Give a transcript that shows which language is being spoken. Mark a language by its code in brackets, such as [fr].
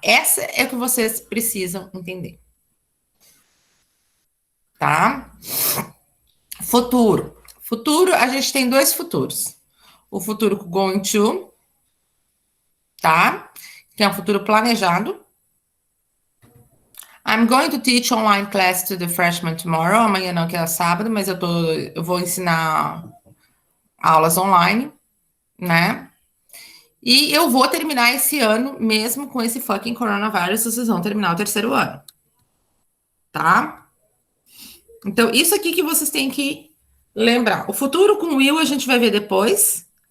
[pt] Essa é o que vocês precisam entender. Tá? Futuro. Futuro, a gente tem dois futuros. O futuro going to, tá? Que é um futuro planejado. [en] I'm going to teach online class to the freshmen tomorrow. [pt] Amanhã não, que é sábado, mas eu vou ensinar aulas online, né? E eu vou terminar esse ano, mesmo com esse fucking coronavírus, vocês vão terminar o terceiro ano. Tá? Então, isso aqui que vocês têm que lembrar. O futuro com o Will a gente vai ver depois.